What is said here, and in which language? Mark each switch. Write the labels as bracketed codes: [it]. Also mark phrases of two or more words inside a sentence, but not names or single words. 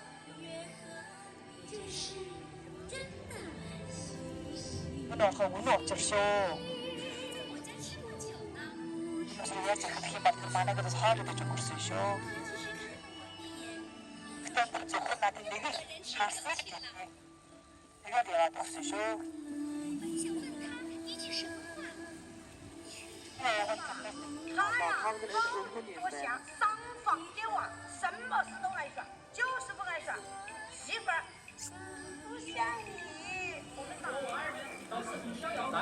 [mn] Өнөөхөө үнэн учир шүү. Яаж хэлэх юм бол манайгаас хоолой гэж өгсөн шүү. Тэгээд зөвхөн надад нэг л шаарсан ч гэдэг. Тэгээд яваад авсан шүү. [zh] 他呀，我想桑房揭瓦，什么事都爱耍，就是不爱耍媳妇儿。不像你，我们大娃儿倒是比逍遥快。